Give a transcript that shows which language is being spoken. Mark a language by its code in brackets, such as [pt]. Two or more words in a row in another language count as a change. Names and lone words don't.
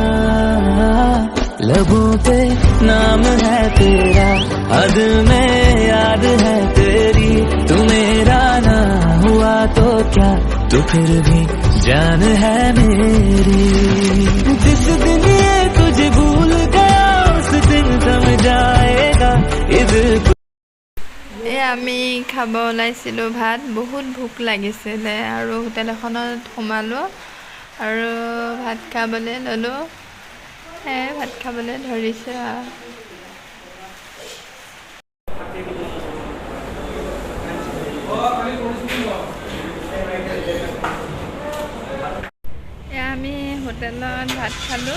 [hi] लबों पे नाम है तेरा, हद में याद है तेरी, तू मेरा ना हुआ तो क्या तो फिर भी जान है मेरी। जिस दिन ये तुझे भूल गया उस दिन समझाएगा इधर। [as] আমি খাব ওলাইছিলোঁ ভাত, বহুত ভোক লাগিছিলে আৰু হোটেল এখনত সোমালোঁ আৰু ভাত খাবলৈ ল'লোঁ। ভাত খাবলৈ ধৰিছোঁ আৰু আমি হোটেলত ভাত খালোঁ।